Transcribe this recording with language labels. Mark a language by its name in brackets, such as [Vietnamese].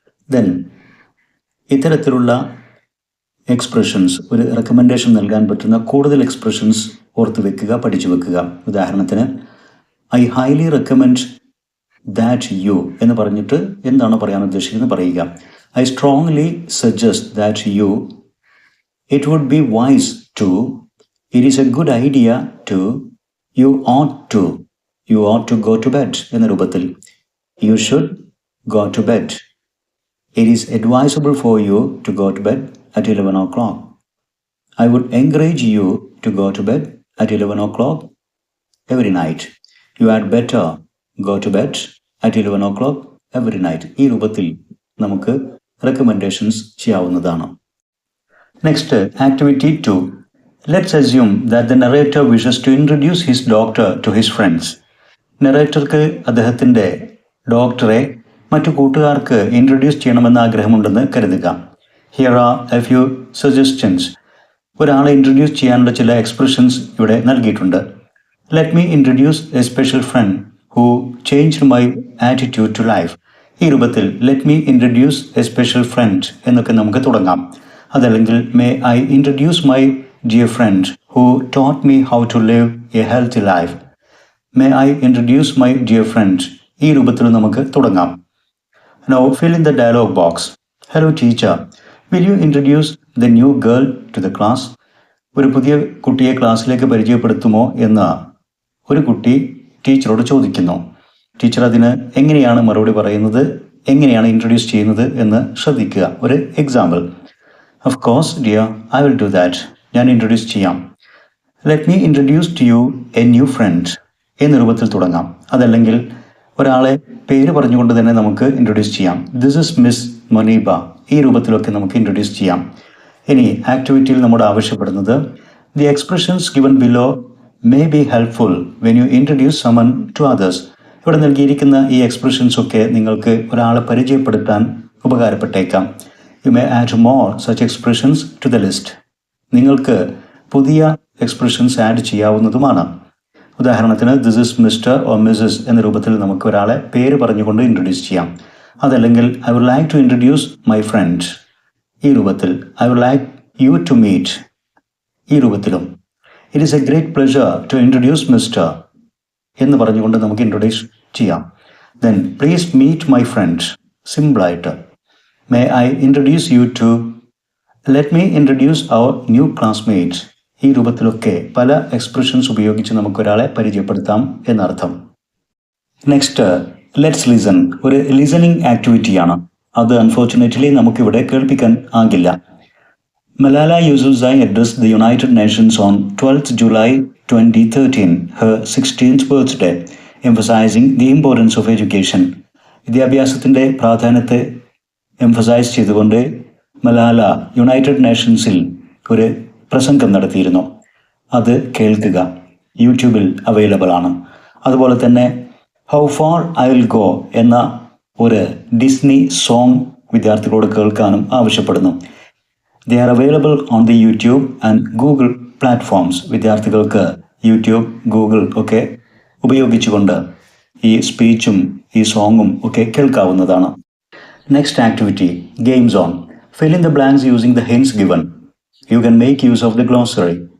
[Malayalam] Then ഇത്തരത്തിലുള്ള expressions, ഒരു recommendation നൽകാൻ പറ്റുന്ന കൂടുതൽ എക്സ്പ്രഷൻസ് ഓർത്ത് വെക്കുക, പഠിച്ചു വെക്കുക. ഉദാഹരണത്തിന്, [English] I highly recommend that you [Malayalam] എന്ന് പറഞ്ഞിട്ട് എന്താണോ പറയാൻ ഉദ്ദേശിക്കുന്നത് പറയുക. [English] I strongly suggest that you, it would be wise to, it is a good idea to, you ought to go to bed [Malayalam] എന്ന രൂപത്തിൽ. [English] You should go to bed. It is advisable for you to go to bed at 11 o'clock. I would encourage you to go to bed at 11 o'clock every night. You had better go to bed at 11 o'clock every night. [Malayalam] ഈ രൂപത്തിൽ നമുക്ക് recommendations ചെയ്യാവുന്നതാണ്. [English] Next, activity 2. Let's assume that the narrator wishes to introduce his doctor to his friends. [Malayalam] നെറേറ്റർക്ക് അദ്ദേഹത്തിൻ്റെ ഡോക്ടറെ മറ്റു കൂട്ടുകാർക്ക് introduce ചെയ്യണമെന്ന ആഗ്രഹമുണ്ടെന്ന് കരുതുക. [English] Here are a few suggestions. [Malayalam] ഒരാളെ ഇൻട്രൊഡ്യൂസ് ചെയ്യാനുള്ള ചില എക്സ്പ്രഷൻസ് ഇവിടെ നൽകിയിട്ടുണ്ട്. [English] Let me introduce a special friend who changed my attitude to life. [Malayalam] ഈ രൂപത്തിൽ [English] let me introduce a special friend [Malayalam] എന്നൊക്കെ നമുക്ക് തുടങ്ങാം. അതല്ലെങ്കിൽ [English] May I introduce my dear friend who taught me how to live a healthy life. May I introduce my dear friend. [Malayalam] ഈ രൂപത്തിൽ നമുക്ക് തുടങ്ങാം. [English] Now fill in the dialogue box. Hello teacher, will you introduce the new girl to the class? [Malayalam] ഒരു പുതിയ കുട്ടിയെ ക്ലാസ്സിലേക്ക് പരിചയപ്പെടുത്തുമോ എന്ന് ഒരു കുട്ടി ടീച്ചറോട് ചോദിക്കുന്നു. ടീച്ചർ അതിന് എങ്ങനെയാണ് മറുപടി പറയുന്നത്, എങ്ങനെയാണ് ഇൻട്രൊഡ്യൂസ് ചെയ്യുന്നത് എന്ന് ശ്രദ്ധിക്കുക. ഒരു example. [English] Of course, dear, I will do that. [Malayalam] ഞാൻ ഇൻട്രൊഡ്യൂസ് ചെയ്യാം. [English] Let me introduce to you a new friend [Malayalam] എന്ന രൂപത്തിൽ തുടങ്ങാം. അതല്ലെങ്കിൽ ഒരാളെ പേര് പറഞ്ഞുകൊണ്ട് തന്നെ നമുക്ക് ഇൻട്രൊഡ്യൂസ് ചെയ്യാം. [English] This is Miss Muneeba. [Malayalam] ഈ രൂപത്തിലൊക്കെ നമുക്ക് ഇൻട്രൊഡ്യൂസ് ചെയ്യാം. ഇനി ആക്ടിവിറ്റിയിൽ നമ്മോട് ആവശ്യപ്പെടുന്നത്, [English] the expressions given below may be helpful when you introduce someone to others. [Malayalam] ഇവിടെ നൽകിയിരിക്കുന്ന ഈ എക്സ്പ്രഷൻസ് ഒക്കെ നിങ്ങൾക്ക് ഒരാളെ പരിചയപ്പെടുത്താൻ ഉപകാരപ്പെട്ടേക്കാം. [English] You may add more such expressions to the list. [Malayalam] നിങ്ങൾക്ക് പുതിയ എക്സ്പ്രഷൻസ് ആഡ് ചെയ്യാവുന്നതുമാണ്. ഉദാഹരണത്തിന്, [English] this is mister or missus [Malayalam] എന്ന രൂപത്തിൽ നമുക്ക് ഒരാളെ പേര് പറഞ്ഞുകൊണ്ട് ഇൻട്രൊഡ്യൂസ് ചെയ്യാം. അതല്ലെങ്കിൽ [English] I would like to introduce my friend. [Malayalam] ഈ രൂപത്തിൽ [English] I would like you to meet. [Malayalam] ഈ രൂപത്തിലും [English] it is a great pleasure to introduce mister [Malayalam] എന്ന് പറഞ്ഞുകൊണ്ട് നമുക്ക് ഇൻട്രൊഡ്യൂസ് ചെയ്യാം. [English] Then please meet my friend. [Malayalam] സിമ്പിളായിട്ട് [English] may I introduce you to, let me introduce our new classmates. [Malayalam] ഈ രൂപത്തിലൊക്കെ പല expressions ഉപയോഗിച്ച് നമുക്കൊരാളെ പരിചയപ്പെടുത്താം എന്നർത്ഥം. [English] Next, let's listen. [Malayalam] ഒരു ലിസണിങ് ആക്ടിവിറ്റിയാണ്. അത് അൺഫോർച്ചുനേറ്റ്ലി നമുക്കിവിടെ കേൾപ്പിക്കാൻ ആകില്ല. [English] Malala Yousafzai addressed the United Nations on 12th July 2013, her 16th birthday, emphasizing the importance of education. [Malayalam] വിദ്യാഭ്യാസത്തിൻ്റെ പ്രാധാന്യത്തെ എംഫസൈസ് ചെയ്തുകൊണ്ട് മലാല യുണൈറ്റഡ് നേഷൻസിൽ ഒരു പ്രസംഗം നടത്തിയിരുന്നു. അത് കേൾക്കുക. യൂട്യൂബിൽ അവൈലബിൾ ആണ്. അതുപോലെ തന്നെ how far I will go എന്ന ഒരു ഡിസ്നി സോങ് വിദ്യാർത്ഥികളോട് കേൾക്കാനും ആവശ്യപ്പെടുന്നു. [English] They are available on the YouTube and Google platforms. [Malayalam] വിദ്യാർത്ഥികൾക്ക് യൂട്യൂബ്, ഗൂഗിൾ ഒക്കെ ഉപയോഗിച്ചുകൊണ്ട് ഈ സ്പീച്ചും ഈ സോങ്ങും ഒക്കെ കേൾക്കാവുന്നതാണ്. [English] Next activity, game zone. Fill in the blanks using the hints given. You can make use of the glossary.